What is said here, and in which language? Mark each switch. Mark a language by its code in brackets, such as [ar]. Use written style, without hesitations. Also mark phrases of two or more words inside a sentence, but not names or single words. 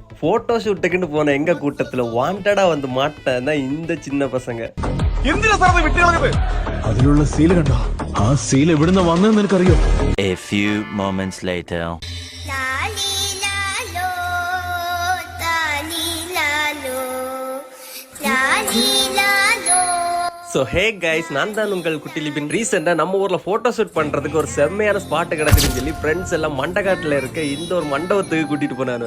[ta] போட்டோ ஷூட்டுக்குன்னு போன எங்க கூட்டத்துல வாண்டடா வந்து மாட்டேன்னா இந்த சின்ன பசங்க. [ml] അതിലുള്ള സീല് കണ്ടോ? ആ സീൽ എവിടുന്ന് വന്നെന്ന് നിനക്കറിയോ? [en] A few moments later. So hey guys, [ta] நான் தான் உங்கள் குட்டி லிபின். ரீசெண்டாக நம்ம ஊரில் [en] photo shoot [ta] பண்ணுறதுக்கு ஒரு செம்மையான ஸ்பாட்டு கிடக்குதுன்னு சொல்லி ஃப்ரெண்ட்ஸ் எல்லாம் மண்டகாட்டில் இருக்க இந்த ஒரு மண்டபத்துக்கு கூட்டிகிட்டு போனானு.